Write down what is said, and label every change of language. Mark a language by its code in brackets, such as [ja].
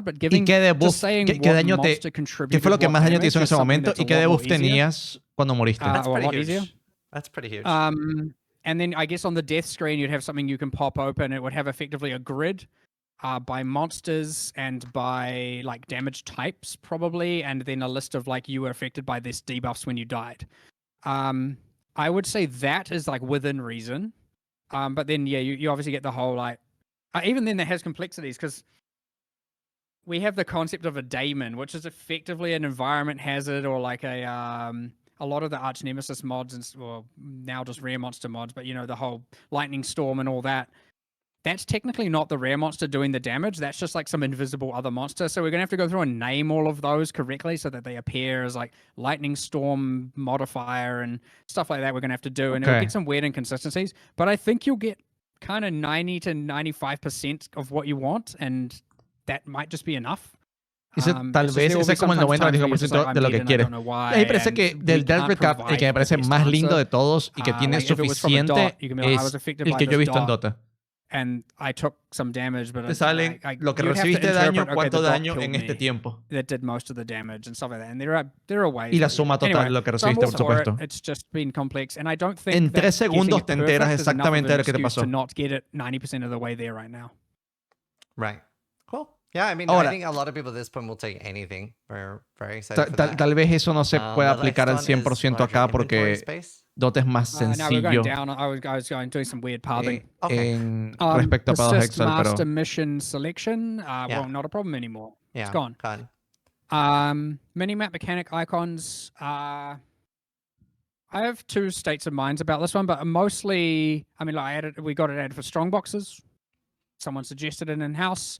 [es] ¿Y qué debuff, qué daño qué fue lo que más daño te hizo en ese momento? ¿Y qué debuff tenías cuando moriste? [en] That's pretty huge. And then I guess on the death screen, you'd have something you can pop open. It would have effectively a grid by monsters and by like damage types probably, and then a list of like you were affected by this debuffs when you died. I would say that is like within reason. But then, yeah, you obviously get the whole, like... even then, that has complexities, because we have the concept of a daemon, which is effectively an environment hazard, or like a lot of the Arch Nemesis mods, and well, now just rare monster mods, but, you know, the whole lightning storm and all that. That's technically not the rare monster doing the damage. That's just like some invisible other monster. So we're going to have to go through and name all of those correctly so that they appear as like lightning storm modifier and stuff like that we're going to have to do. And it'll get some weird inconsistencies. But I think you'll get kind of 90 to 95% of what you want. And that might just be enough. [es] Tal vez ese es como el 90-95% de lo que quieres. A mí me parece que del Death Recap, el que me parece más lindo de todos y que tiene suficiente es el que yo he visto en Dota. [en] And I took some damage, but [es] te salen lo que recibiste daño, cuánto daño en este tiempo. [en] That did most of the damage and stuff like that. And there are ways. [es] Y la suma total de lo que recibiste, por supuesto. [en] It's just been complex, and I don't think [es] en 3 segundos te enteras exactamente de lo que te pasó. [en] To not get it 90% of the way there right now. Right. Cool. Yeah, I mean, I think a lot of people at this point will take anything. We're very excited for that. [es] Tal vez eso no se pueda aplicar al 100% acá porque Dota es más sencillo. [en] No, we're going down. I was doing some weird pathing. [es] Respecto a Path of Exile, [en] master mission selection. Well, not a problem anymore. Yeah, it's gone. Minimap mechanic icons. I have 2 states of minds about this one, but mostly, I mean, like we got it added for strong boxes. Someone suggested it in-house.